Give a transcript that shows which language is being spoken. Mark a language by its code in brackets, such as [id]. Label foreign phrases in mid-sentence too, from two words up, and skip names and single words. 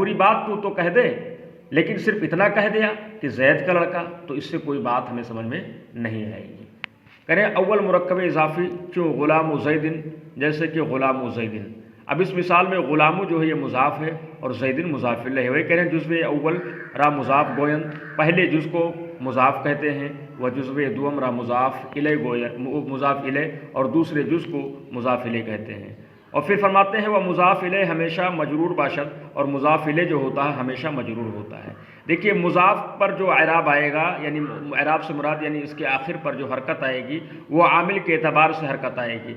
[ur] پوری بات تو کہہ دے، لیکن صرف اتنا کہہ دیا کہ زید کا لڑکا، تو اس سے کوئی بات ہمیں سمجھ میں نہیں آئے گی۔ [fa] کریں اول مرکب اضافی چوں غلام زیدن، [ur] جیسے کہ غلام زیدن۔ اب اس مثال میں غلام جو ہے یہ مضاف ہے اور زیدن مضاف الیہ ہے۔ وہی کہہ رہے ہیں [fa] جزو اول را مضاف گوین، [ur] پہلے جز کو مضاف کہتے ہیں، وہ [fa] جزو دوم را مضاف الیہ گوین، [ur] مضاف الیہ، اور دوسرے جز کو مضاف الیہ کہتے ہیں۔ اور پھر فرماتے ہیں وہ [fa] مضاف الیہ ہمیشہ مجرور باشد، [ur] اور مضاف الیہ جو ہوتا ہے ہمیشہ مجرور ہوتا ہے۔ دیکھیے مضاف پر جو اعراب آئے گا، یعنی اعراب سے مراد یعنی اس کے آخر پر جو حرکت آئے گی وہ عامل کے اعتبار سے حرکت آئے گی۔